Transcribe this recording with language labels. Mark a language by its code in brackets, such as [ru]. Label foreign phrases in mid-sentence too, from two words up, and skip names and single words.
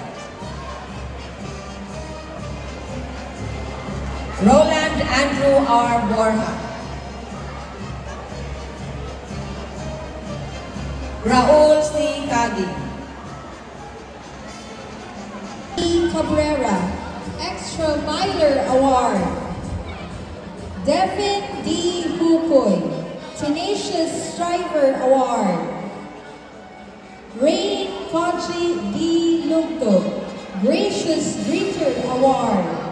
[en] Roland Andrew R. Borja. Raul C. Cagi. E. Cabrera, Extra Miler Award. Devin D. Hukoy, Tenacious Striver Award. Rain Koji D. Lugto, Gracious Greeter Award.